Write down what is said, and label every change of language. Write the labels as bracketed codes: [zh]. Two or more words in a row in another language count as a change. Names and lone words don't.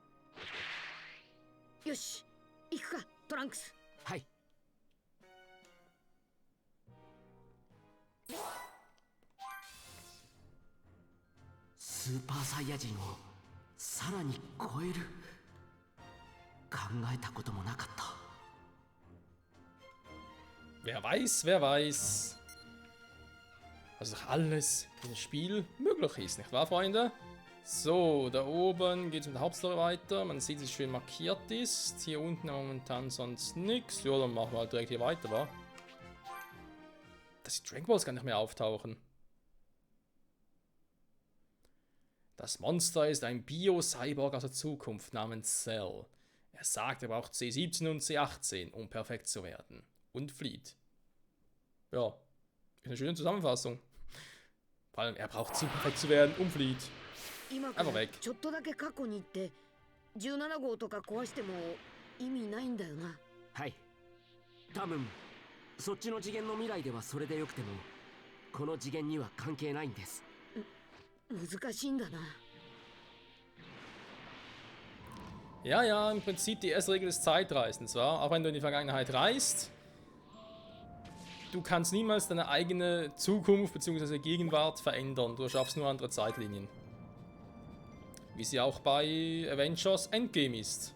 [ja] よし、行くかトランクス。はい。スーパーサイヤ人をさらに超える。考えたこともなかった。 [de] Wer weiß, wer weiß. Was doch alles in dem Spiel möglich ist, nicht wahr, Freunde? So, da oben geht es mit der Hauptstory weiter. Man sieht, dass es schön markiert ist. Hier unten momentan sonst nichts. Ja, dann machen wir halt direkt hier weiter, wa? dass die Dragon Balls gar nicht mehr auftauchen. Das Monster ist ein Bio-Cyborg aus der Zukunft namens Cell. Er sagt, er braucht C17 und C18, um perfekt zu werden. Und flieht. Ja, ist eine schöne Zusammenfassung. Vor allem, er braucht sie, um perfekt zu werden, und flieht. [ja] 今か [de] Einfach [ja] ら [de] weg. [ja] ちょっとだけ過去に行って17号とか壊しても意味ないんだよな。はい。多分そっちの次元の未来ではそれでよくても、この次元には関係ないんです。難しいんだな。 [de] Ja, ja, im Prinzip die erste Regel des Zeitreisens, war, auch wenn du in die Vergangenheit reist, du kannst niemals deine eigene Zukunft bzw. Gegenwart verändern. Du schaffst nur andere Zeitlinien. Wie sie auch bei Avengers Endgame ist.